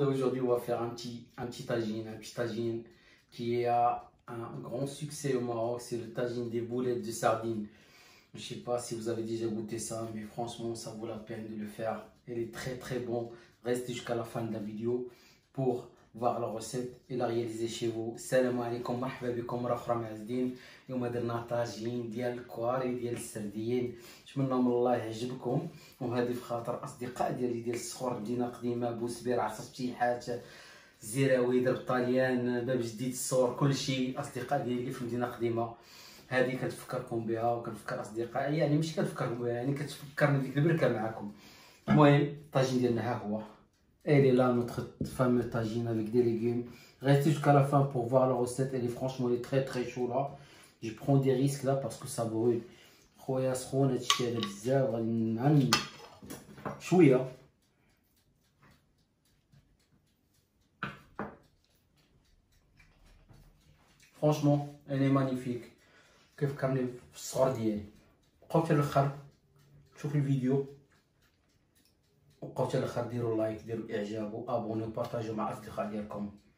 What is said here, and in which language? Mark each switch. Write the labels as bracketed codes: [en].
[fr] Aujourd'hui, on va faire un petit tagine qui a un grand succès au Maroc. C'est le tagine des boulettes de sardines. Je ne sais pas si vous avez déjà goûté ça, mais franchement, ça vaut la peine de le faire. Elle est très bon. Restez jusqu'à la fin de la vidéo pour voir la recette et la réaliser chez vous. [ar] Salam alaikum, marhaba bikum, رخرة معزدين. اليوم درنا طاجين ديال الكواري ديال السردين. نتمنى من الله يعجبكم، وهذه في خاطر اصدقاء ديالي ديال الصخور، مدينه قديمه، بوسبير، عصا فتيحات، الزراوي، درب طاليان، باب جديد، الصور، كلشي اصدقاء ديالي في مدينه قديمه. هذه كنفكركم بها وكنفكر اصدقائي، يعني ماشي كنفكركم بها، يعني كتفكرني بديك البركه معكم. المهم الطاجين ديالنا ها هو. [fr] Elle est là, notre fameux tagine avec des légumes. Restez jusqu'à la fin pour voir la recette. Elle est franchement, elle est très chaud là. Je prends des risques là parce que ça brûle. [ar] خويا سخون هادشي هذا بزاف، غادي نعم شويه. [fr] Franchement, elle est magnifique. [ar] كيفكرني في الصغر ديالي. بقاو حتى الاخر شوفوا الفيديو، وبقاو حتى الاخر ديروا لايك، ديروا اعجاب وابونيو وبارطاجيو مع الاصدقاء ديالكم.